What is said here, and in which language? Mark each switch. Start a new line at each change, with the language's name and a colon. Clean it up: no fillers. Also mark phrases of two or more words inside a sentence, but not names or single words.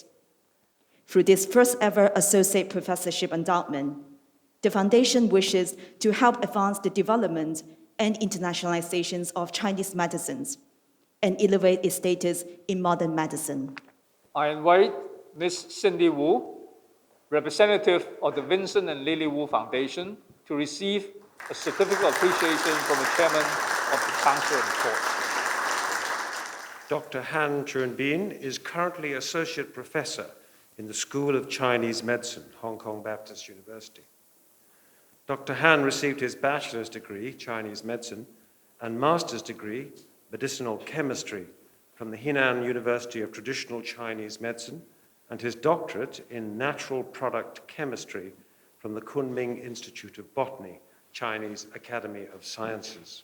English: Through this first ever associate professorship endowment, the foundation wishes to help advance the development and internationalizations of Chinese medicines and elevate its status in modern medicine. I invite Ms. Cindy Wu, representative of the Vincent and Lily Wu Foundation, to receive a certificate of appreciation from the chairman of the council and court. Dr. Han Chun-bin is currently associate professor in the School of Chinese Medicine, Hong Kong Baptist University. Dr. Han received his bachelor's degree, Chinese medicine, and master's degree, medicinal chemistry, from the Henan University of Traditional Chinese Medicine, and his doctorate in natural product chemistry from the Kunming Institute of Botany, Chinese Academy of Sciences.